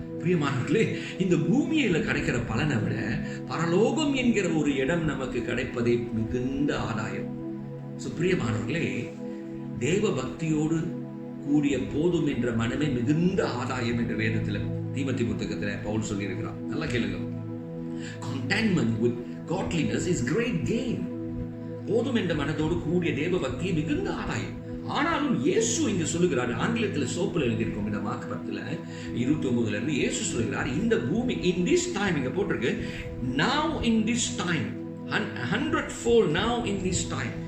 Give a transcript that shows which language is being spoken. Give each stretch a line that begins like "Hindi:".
Tamil: பிரியமானவர்களே, இந்த பூமியில கிடைக்கிற பலனை விட பரலோகம் என்கிற ஒரு இடம் நமக்கு கிடைப்பதே மிகுந்த ஆதாயம். பிரியமானவர்களே, தேவ பக்தியோடு கூடிய போதும் என்ற மனமே மிகுந்த ஆதாயம் என்ற வேதத்துல தீமோத்தேயு புத்தகத்துல பவுல் சொல்லி இருக்கிறார். நல்லா கேளுங்க.
English: Contentment with godliness is great gain.
Tamil: போதும் என்ற மனதோடு கூடிய தேவ பக்தி மிகுந்த ஆதாயம். ஆனாலும் இயேசு இங்க சொல்லுகிறார், ஆங்கிலத்தில் சோப்புல எழுதியிருக்கோம் இந்த மார்க் 10:29 இருந்து இயேசு சொல்லுகிறார், இந்த பூமி
English: in this time,
Tamil: இங்க போட்டிருக்கு
English: now in this time,
Tamil: 100-fold now in this time.